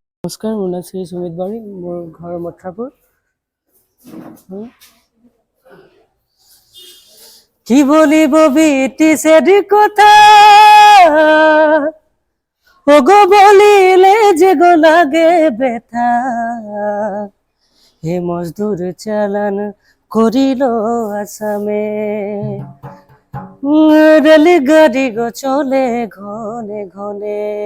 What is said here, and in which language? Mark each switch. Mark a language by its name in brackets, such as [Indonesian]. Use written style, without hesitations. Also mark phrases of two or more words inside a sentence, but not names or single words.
[Assamese] নমস্কাৰ, মোৰ নাম শ্ৰী সুমিত বাৰী, মোৰ ঘৰ মথুৰাপুৰ। [Bangla] কি বলিব ব্রিটিশের কথা, ওগো বলিলে যে গো লাগে ব্যথা। হে মজদুর চালান করিল আসামে, রেলগাড়ি গো চলে ঘনে ঘনে।